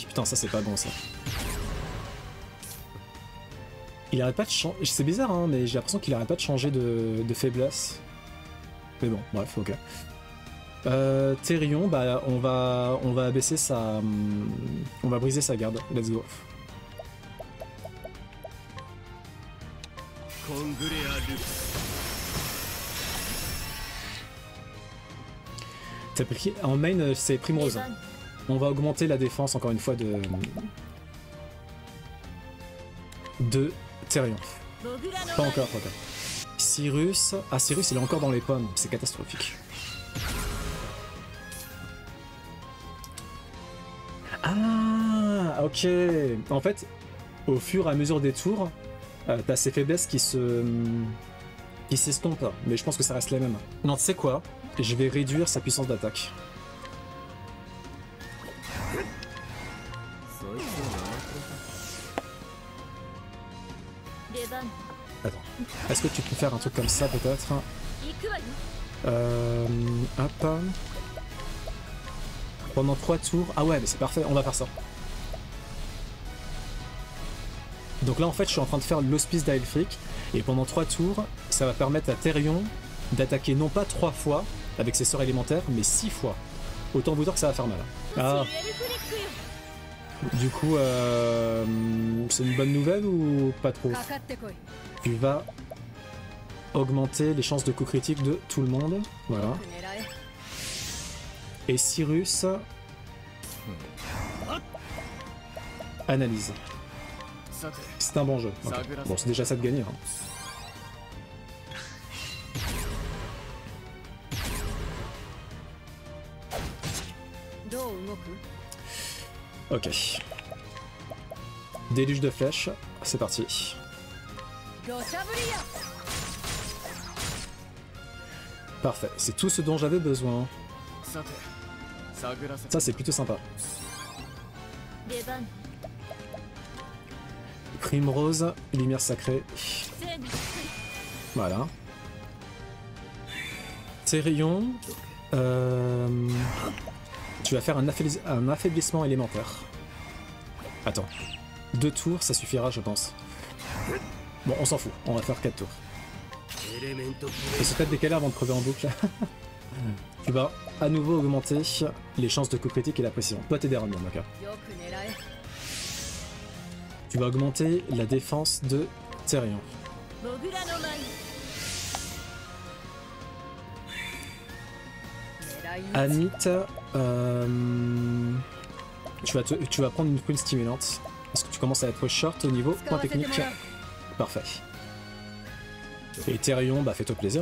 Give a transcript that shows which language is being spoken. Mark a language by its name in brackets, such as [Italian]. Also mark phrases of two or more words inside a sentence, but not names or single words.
[French] Putain, ça c'est pas bon ça. Il arrête pas de changer. C'est bizarre, hein, mais j'ai l'impression qu'il arrête pas de changer de faiblesse. Mais bon, bref, ok. Therion, bah, on va abaisser sa. On va briser sa garde. [English] Let's go. [Japanese] コングレアルクス [French] T'as pris en main, c'est [Japanese] 出 [French] Primrose. [Japanese] 番 [French] On va augmenter la défense encore une fois de Therion. [Japanese] モグラの [French] Pas [Japanese] 前に [French] encore, ok. Cyrus. Ah, Cyrus, il est encore dans les pommes. C'est catastrophique. Ah, ok. En fait, au fur et à mesure des tours, t'as ces faiblesses qui s'estompent. Mais je pense que ça reste les mêmes. Non, tu sais quoi? Je vais réduire sa puissance d'attaque. [Japanese] そいつをなって出番 [French] Attends. Est-ce que tu peux faire un truc comme ça peut-être? [Japanese] 行くわよ [French] Hop. Pendant 3 tours. Ah ouais, mais c'est parfait, on va faire ça. Donc là en fait je suis en train de faire l'hospice d'Aelfric et pendant 3 tours ça va permettre à Therion d'attaquer non pas 3 fois avec ses sorts élémentaires mais 6 fois. Autant vous dire que ça va faire mal. Ah, [Japanese] エルフリックよ [French] du coup c'est une bonne nouvelle ou pas trop? [Japanese] かかってこい [French] Tu vas augmenter les chances de coup critique de tout le monde. Voilà. [Japanese] 狙え [French] Et Cyrus analyse. [Japanese] さて [French] C'est un bon jeu. Ok. Bon, c'est déjà ça de gagner. Hein. Ok. Déluge de flèches, c'est parti. [Japanese] 土砂降りや [French] Parfait, c'est tout ce dont j'avais besoin. [Japanese] さて探らせて [French] Ça, c'est plutôt sympa. [Japanese] 出番 [French] Primrose, lumière sacrée. [Japanese] 全部 [French] Voilà. Therion, tu vas faire un affaiblissement élémentaire. Attends. 2 tours, ça suffira, je pense. Bon, on s'en fout, on va faire 4 tours. Et c'est peut-être décalé avant de crever en boucle. Tu vas à nouveau augmenter les chances de coup critique et la précision. Toi t'es des random, ok. [Japanese] よく狙え [French] Tu vas augmenter la défense de Therion. [Japanese] モグラの前に狙い撃ち [French] Anit, tu vas prendre une prune stimulante. Parce que tu commences à être short au niveau point technique. Parfait. Et Therion, bah fais-toi plaisir.